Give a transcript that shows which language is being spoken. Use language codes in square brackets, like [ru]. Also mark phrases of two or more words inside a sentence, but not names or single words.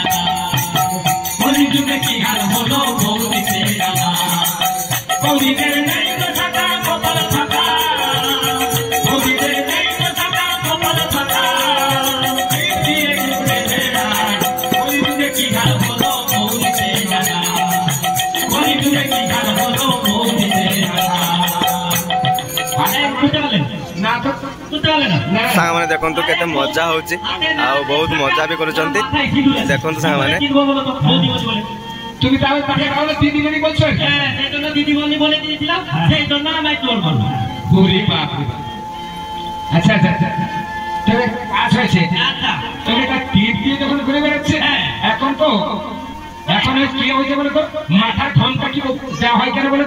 [bn] বলি তুমি কি হাল হলো বউ দিতে না বউদের নেই তো থাকা কপাল থাকা বউদের নেই তো থাকা কপাল থাকা দিয়ে ঘুরে বেড়ায় বলি তুমি কি হাল হলো বউ দিতে না বলি তুমি কি হাল হলো বউ দিতে না বুঝতে পারলেন না তো বুঝতে পারলেন না [or] ସାଙ୍ଗମାନେ ଦେଖନ୍ତୁ କେତେ ମଜା ହଉଛି ଆଉ ବହୁତ ମଜା ବି କରୁଛନ୍ତି ଦେଖନ୍ତୁ ସାଙ୍ଗମାନେ [bn] তুমি তাহলে তাকে তাহলে দিদিমণি বলছো হ্যাঁ সেই জন্য দিদিমণি বলে দিয়েছিলাম সেই জন্য আমায় চোর করলো। ওরে বাপ রে বাপ। আচ্ছা আচ্ছা আচ্ছা তবে কাজ হয়েছে আচ্ছা তবে এটা টিপ দিয়ে যখন ঘুরে বেড়াচ্ছে এখন তো এখন কি হয়েছে বলে তো মাথার ঘন্টা কি দেওয়া হয় কেন বলে তো